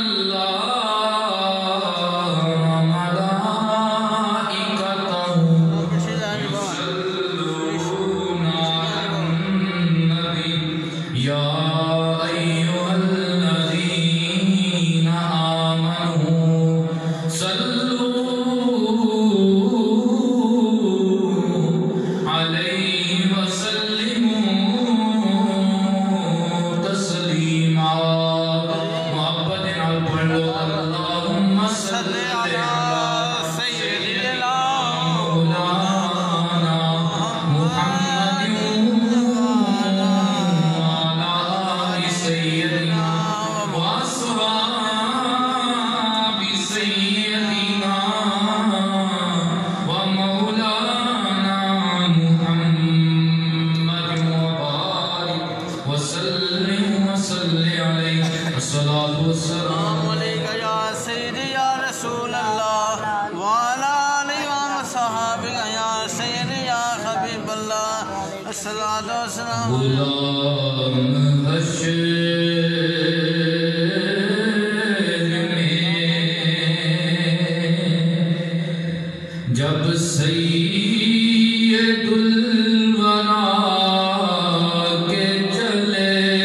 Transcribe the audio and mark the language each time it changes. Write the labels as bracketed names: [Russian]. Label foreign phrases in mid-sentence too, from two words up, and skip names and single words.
[Arabic] الله وملائكته يصلون على النبي يا أيها الذين آمنوا صلوا عليه وسلموا تسليما [Punjabi] محبت نال پڑھو [Arabic] اللهم صل على سيدنا مولانا محمد وعلى آل سيدنا وأصحاب سيدنا ومولانا محمد وبارك وسلم وصل عليه الصلاة والسلام عليك يا سيدي يا رسول الله وعلى آله وصحبه يا سيدي يا حبيب الله الصلاة والسلام [Urdu] غلام حشر میں جب سید الورا کے چلے